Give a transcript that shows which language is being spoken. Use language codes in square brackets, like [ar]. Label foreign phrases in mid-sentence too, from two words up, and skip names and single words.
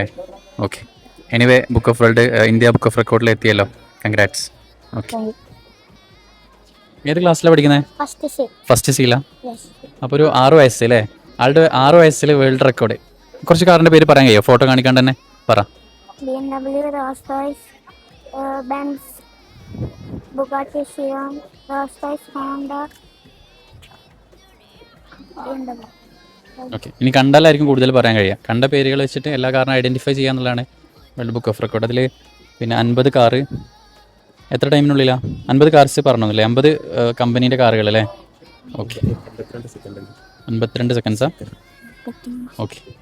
[ml] ഓക്കെ. എനിവേ [en] book of world, [ml] ഇന്ത്യ ബുക്ക് ഓഫ് റെക്കോർഡിൽ എത്തിയല്ലോ. കൺഗ്രാറ്റ്സ്. ഓക്കെ. ഏത് ക്ലാസ്സിലാണ് പഠിക്കുന്നത്? [en] first C? [ml] അപ്പോൾ ഒരു 6 വയസ്സ് അല്ലേ? ആളുടെ 6 വയസ്സിൽ [en] world record. [ml] കുറച്ച് കാറിൻ്റെ പേര് പറയാൻ കഴിയോ? ഫോട്ടോ കാണിക്കാണ്ട് തന്നെ പറ. BMW, Rolls-Royce, Benz, Bugatti Chiron, Rolls-Royce, Honda, BMW. ഓക്കെ. ഇനി കണ്ടാലായിരിക്കും കൂടുതൽ പറയാൻ കഴിയുക. കണ്ട പേരുകൾ വെച്ചിട്ട് എല്ലാ കാറിനും ഐഡൻറ്റിഫൈ ചെയ്യാന്നുള്ളതാണ് വേൾഡ് ബുക്ക് ഓഫ് റെക്കോർഡ്. അതിൽ പിന്നെ 50 കാറ് എത്ര ടൈമിനുള്ളിലാണ്? 50 കാർസ് പറഞ്ഞല്ലേ? 50 കമ്പനീൻ്റെ കാറുകൾ അല്ലേ? ഓക്കെ. 52 സെക്കൻഡ്സാ? ഓക്കെ.